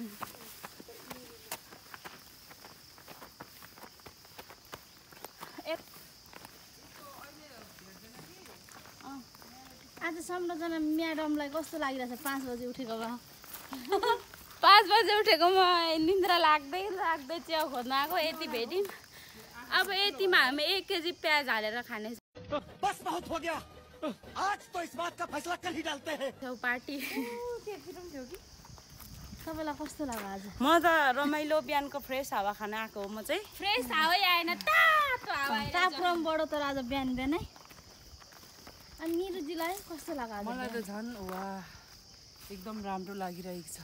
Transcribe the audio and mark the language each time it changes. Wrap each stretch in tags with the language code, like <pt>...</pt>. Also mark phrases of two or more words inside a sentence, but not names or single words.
<ne>आज संरचना म्याडमलाई कस्तो लागिरहेछ 5 बजे उठेको भए 5 बजे उठेको म निन्द्रा लाग्दै लाग्दै च्याउ खोज्न आएको यति भेट्यौँ अब यतिमा हामी 1 केजी प्याज हालेर खाने</ne> <hi>बस बहुत हो गया आज तो इस बात का फैसला कल ही डालते हैं</hi> <ne>छौ पार्टी तपाईँलाई कस्तो लाग्यो आज म त रमाइलो बिहानको फ्रेस हावा खान आएको हो म चाहिँ फ्रेस हावै आएन तातो हावा तापक्रमबाट त आज बिहान बिहानै अनि निरुजीलाई कस्तो लाग्यो आज मलाई त झन् वाह एकदम राम्रो लागिरहेको छ</ne>